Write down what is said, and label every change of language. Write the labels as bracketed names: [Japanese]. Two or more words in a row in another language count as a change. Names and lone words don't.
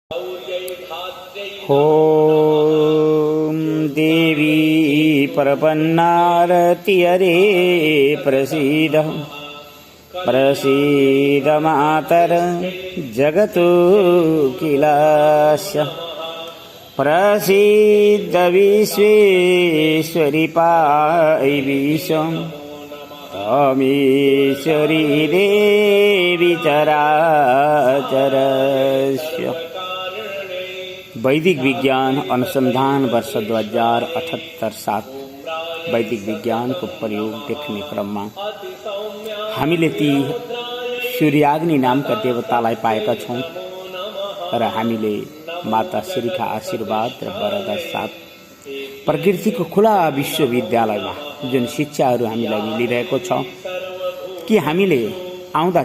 [Sanskrit] ॐ देवी प्रपन्नारति हरे प्रसीद प्रसीद मातर जगतो किलास्य प्रसीद विश्वेश्वरी पाहि विश्वं त्वमीश्वरी देवी चराचरस्य। [Nepali] वैदिक विज्ञान अनुसंधान वर्ष 2078-7 वैदिक विज्ञान को प्रयोग देख्ने क्रममा हामीले ती सूर्याग्नि नामका देवतालाई पाएका छौं र हामीले माता श्रीका आशीर्वाद र वरदान साथ प्रकृतिको खुला विश्वविद्यालयमा जुन शिक्षाहरू हामीलाई मिलिरहेको छ कि हामीले आउँदा